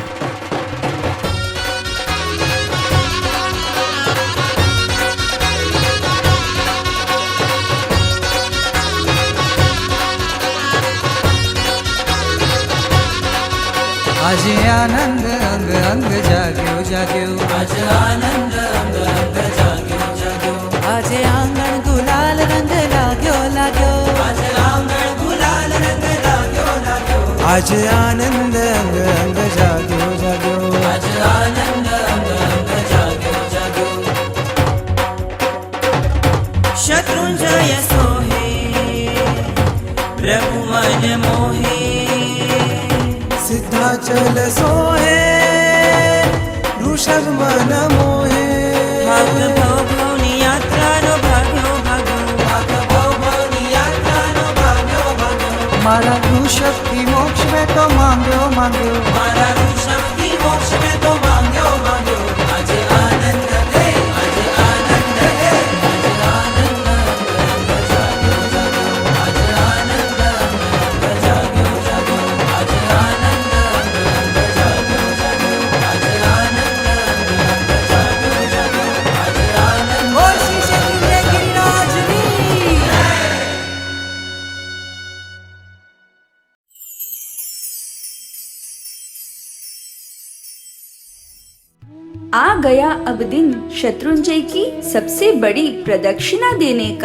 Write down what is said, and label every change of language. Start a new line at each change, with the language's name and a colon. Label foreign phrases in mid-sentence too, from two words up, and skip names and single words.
Gujarati: આજ આનંદ અંગ અંગ જાગ્યો જાગ્યો। આજ આનંદ અંગ અંગ જાગ્યો જાગ્યો। આજ આંગણ ગુલાલ રંગ લાગ્યો લાગ્યો। આજ આંગણ ગુલાલ રંગ લાગ્યો લાગ્યો। આજ આનંદ અંગ અંગ જાગ્યો જાગ્યો। આજ આનંદ અંગ અંગ જાગ્યો જાગ્યો। શત્રુંજય સોહે પ્રભુ મન મોહે। સિદ્ધાચલ સોહે ઋષભ મન મોહે। ભાગ ભવની યાત્રા નો ભાગ્યો ભાગ્યો। ભાગ ભવની યાત્રા નો ભાગ્યો ભાગ્યો। મારા ઋષભ કી મોક્ષ મેં તો માંગ્યો માંગ્યો। મારા ઋષભ કી મોક્ષ મેં તો માંગ્યો માંગ્યો। આજ આનંદ દે, આજ આનંદ દે। આજ આનંદ અંગ જાગ્યો જાગ્યો। આજ આનંદ અંગ જાગ્યો જાગ્યો। આજ આનંદ અંગ જાગ્યો જાગ્યો। આજ આનંદ અંગ જાગ્યો જાગ્યો। આજ આનંદ।
Hindi: और श्री शत्रुंजय गिरिराज की आ गया अब दिन शत्रुंजय की सबसे बड़ी प्रदक्षिणा देने का।